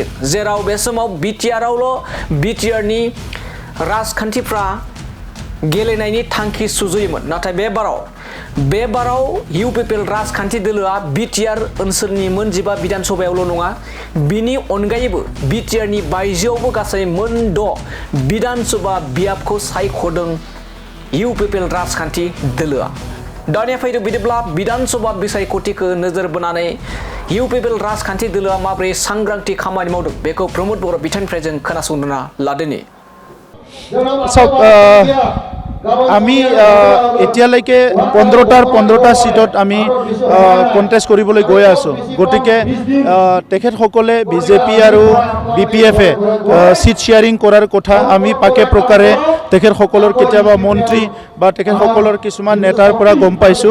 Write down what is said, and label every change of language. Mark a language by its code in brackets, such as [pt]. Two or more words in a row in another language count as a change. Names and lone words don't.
[brx] जेराव बे समाव बिटिआरनि राजखान्थिफ्रा गेलेनायनि थांखि सुजुयोमोन, नाथाय बे बाराव इउपिपिएल राजखान्थि दोलोआ बिटिआर ओनसोलनि मोनजिबा विधानसभायावल' नङा, बिनि अनगायैबो बिटिआरनि बायजोआवबो गासै मोनद' विधानसभा बियाबखौ सायख'दों इउपिपिएल राजखान्थि दोलोआ। दानिया फैदो बिदिब्ला विधानसभा बिसायख'थिखौ नोजोर बोनानै इउपिपिएल राजखान्थि दोलोआ माबोरै सांग्रांथि खामानि मावदों बेखौ प्रमोद बर' बिथांनिफ्राय जों खोनासंना लादोनि। [as] আমি এতিয়ালৈকে 15টা সিটত আমি কন্টেষ্ট কৰিবলৈ গৈ আছোঁ। গতিকে তেখেতসকলে বিজেপি আৰু বিপিএফে [en] seat sharing [as] কৰাৰ কথা আমি পাকে প্ৰকাৰে তেখেতসকলৰ কেতিয়াবা মন্ত্ৰী বা তেখেতসকলৰ কিছুমান নেতাৰ পৰা গম পাইছোঁ।